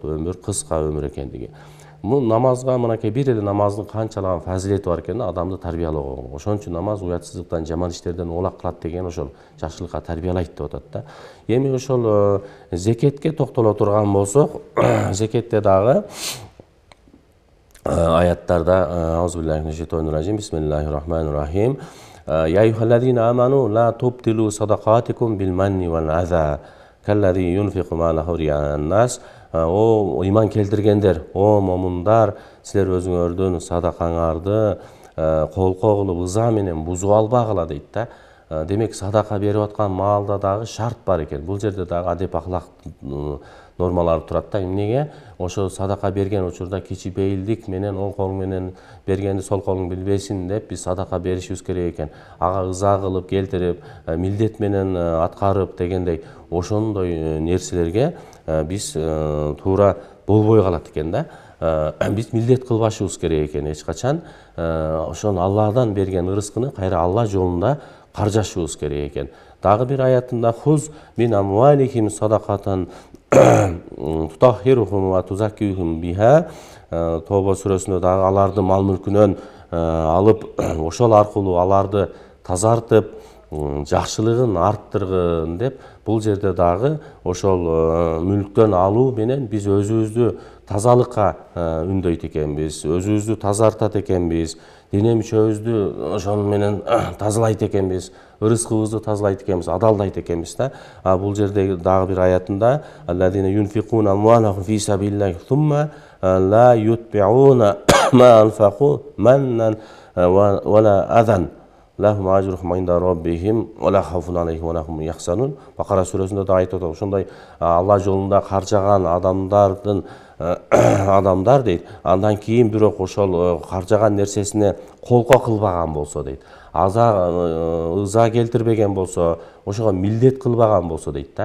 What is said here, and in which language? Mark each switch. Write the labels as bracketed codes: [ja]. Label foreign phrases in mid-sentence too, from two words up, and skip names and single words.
[ky] Өмүр кыска өмүр экендиги. Бул намазга мынакей бир эле намаздын канчалаган фазилети бар экен адамды тарбиялоого. Ошон үчүн намаз уятсыздыктан, жаман иштерден оолак кылат деген ошол жакшылыкка тарбиялайт деп атат да. Эми ошол зекетке токтоло турган болсок, зекетте дагы аяттарда [ar] أعوذ بالله من الشيطان الرجيم بسم الله الرحمن الرحيم يا أيها الذين آمنوا لا تبطلوا صدقاتكم بالمن والأذى كالذي ينفق ماله رئاء الناس. [ky] О иман келтиргендер, о момундар, силер өзүңөрдүн садакаңарды колко кылып ыза менен бузуп албагыла дейт да. Демек садака берип аткан маалда дагы шарт бар экен. Бул жерде дагы адеп ахлак нормалары турат да. Эмнеге? Ошо садака берген учурда кичибейилдик менен оң кол менен бергенди сол колуң билбесин деп биз садака беришибиз керек экен. Ага ыза кылып келтирип, милдет менен аткарып дегендей ошондой нерселерге биз туура болбой калат экен да. Биз милдет кылбашыбыз керек экен эч качан. Ошону Алладан берген ырыскыны кайра Алла жолунда каржашыбыз керек экен. Дагы бир аятында [ar] خذ من أموالهم صدقة تطهرهم وتزكيهم بها. [ky] Тоба сүрөсүндө дагы аларды мал мүлкүнөн алып ошол аркылуу аларды тазартып жакшылыгын арттыргын деп бул жерде дагы ошол мүлктөн алуу менен биз өзүбүздү тазалыкка үндөйт экенбиз, өзүбүздү тазартат экенбиз, дене мүчөбүздү ошол менен тазалайт экенбиз, ырыскыбызды тазалайт экенбиз, адалдайт экенбиз да. Бул жерде дагы бир аятында [ar] الذين ينفقون أموالهم في سبيل الله ثم لا يتبعون ما أنفقوا منا ولا أذى لهم أجرهم عند ربهم ولا خوف عليهم ولا هم يحزنون. [ky] Бакара сүрөсүндө да айтып атат. Ошондой Алла жолунда каржаган адамдар дейт. Андан кийин бирок ошол каржаган нерсесине колко кылбаган болсо дейт. Ыза келтирбеген болсо, ошого милдет кылбаган болсо дейт да.